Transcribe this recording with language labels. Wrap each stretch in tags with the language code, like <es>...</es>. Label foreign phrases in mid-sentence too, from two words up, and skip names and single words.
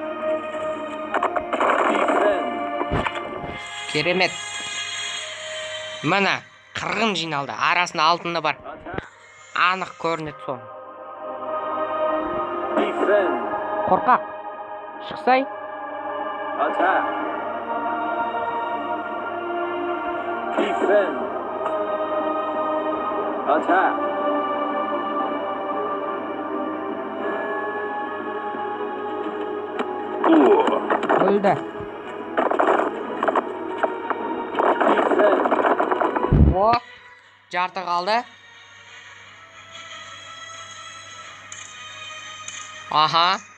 <kk>Defend. Керемет. Мына қырғын жиналды. Арасында алтыны бар. Attack. Анық көрінеді соң. Defend. Қорқақ. Шықсай.</kk> <en>Attack. Defend.</en> <kk>Attack. Өлді. Defend. О, жарты қалды. Аха.</kk>